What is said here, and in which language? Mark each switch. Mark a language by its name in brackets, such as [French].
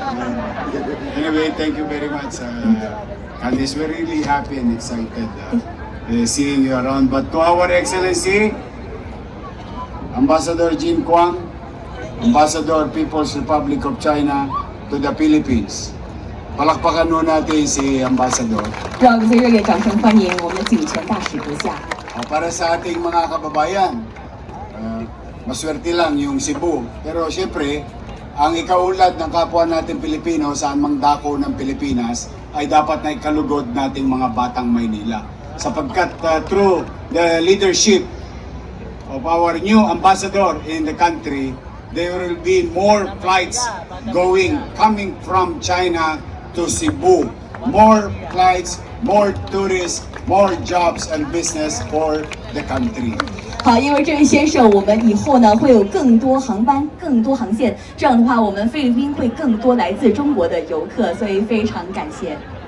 [English] Anyway, thank you very much. Candice, we're really happy and excited seeing you around. But to our Excellency, Ambassador Jin Kwang, Ambassador People's Republic of China to the Philippines. [Filipino] Palakpakan nun natin si Ambassador. [Chinese] 让我们最热烈掌声欢迎我们的景泉大使阁下。 [Filipino] Para sa ating mga kababayan, maswerte lang yung Cebu. Pero siyempre, ang ikaulad ng kapwa natin Pilipino saan mang dako ng Pilipinas ay dapat na ikalugod nating mga batang Maynila. Sapagkat [English] through the leadership of our new ambassador in the country, there will be more flights coming from China to Cebu. More flights, more tourists, more jobs and business for the country. [Chinese] 好，因为这位先生，我们以后呢会有更多航班、更多航线，这样的话，我们菲律宾会更多来自中国的游客，所以非常感谢。